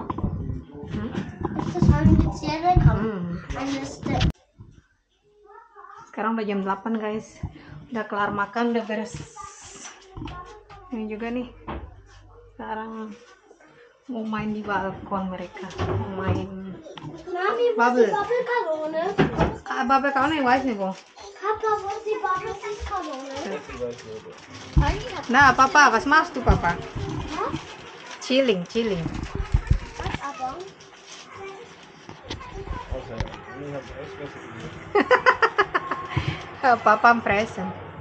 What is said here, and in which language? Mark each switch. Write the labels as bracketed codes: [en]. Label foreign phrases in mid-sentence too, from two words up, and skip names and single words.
[de] Ist das eine spezielle Kamera? Eine Step. [id] Sekarang udah jam 8 guys. Udah kelar makan, udah beres. Ini juga nih. Sekarang mau main di balkon mereka. Mau main. [de] Mami, wo ist Bubble. die Bubble-Kanone? [id] Babe kau nih, [de] weiß nicht wo. Papa, wo ist die Bubble-Kanone? Nah, Papa, was machst du, Papa? Hä? [en] Chilling, chilling. [de] Was aber? Papa am Fressen.